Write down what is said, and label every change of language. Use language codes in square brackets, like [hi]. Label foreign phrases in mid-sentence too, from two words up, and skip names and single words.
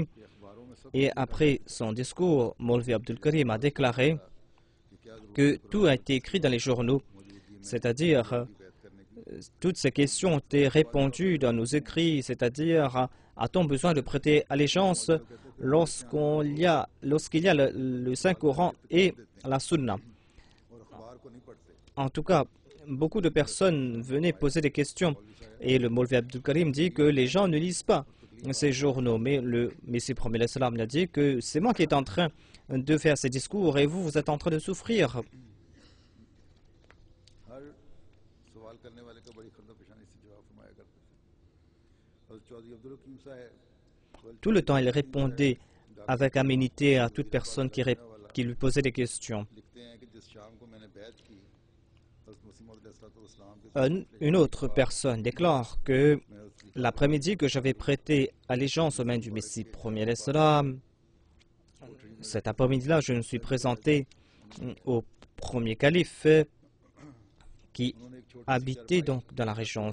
[fr] Et après son discours, Molvi Abdul Karim a déclaré que tout a été écrit dans les journaux, c'est-à-dire toutes ces questions ont été répondues dans nos écrits, c'est-à-dire a-t-on besoin de prêter allégeance lorsqu'il y a le Saint-Coran et la Sunna? En tout cas, beaucoup de personnes venaient poser des questions. Et le Maulvi Abdul Karim dit que les gens ne lisent pas ces journaux. Mais le Messie promet l'Islam a dit que c'est moi qui est en train de faire ces discours et vous êtes en train de souffrir. [ur] ہر سوال کرنے والے کا بڑی خندہ پیشانی سے جواب فرمایا کرتے تھے. حضرت چودھری عبد الحکیم صاحب [fr] Tout le temps, il répondait avec aménité à toute personne qui lui posait des questions. [ur] لکھتے ہیں کہ جس شام کو میں نے بیعت کی حضرت مسیح موعود علیہ السلام کے [fr] Une autre personne déclare que l'après-midi que j'avais prêté allégeance aux mains du Messie premier l'Islam, cet après-midi-là, je me suis présenté au premier calife qui habitait donc dans la région.